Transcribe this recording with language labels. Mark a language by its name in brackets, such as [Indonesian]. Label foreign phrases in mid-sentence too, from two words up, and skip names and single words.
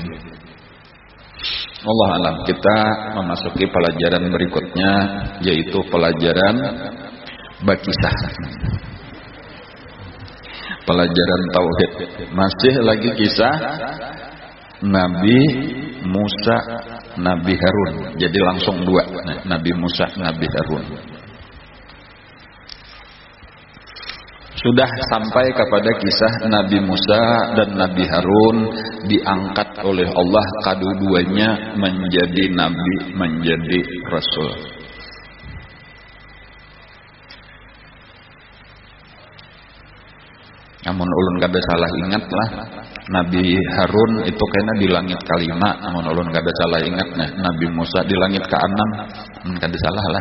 [Arabic] الله أعلم. [Indonesian] Kita memasuki pelajaran berikutnya, yaitu pelajaran bakisah. Pelajaran tauhid. Masih lagi kisah Nabi Musa, Nabi Harun. Jadi langsung 2, Nabi Musa, Nabi Harun. Sudah sampai kepada kisah Nabi Musa dan Nabi Harun diangkat oleh Allah kedua-duanya menjadi nabi, menjadi rasul. [Banjar] Namun ulun kada salah ingat lah, Nabi Harun itu kayaknya di langit kelima. Namun ulun kada salah ingat nah, Nabi Musa di langit ke-6. Kada salah lah.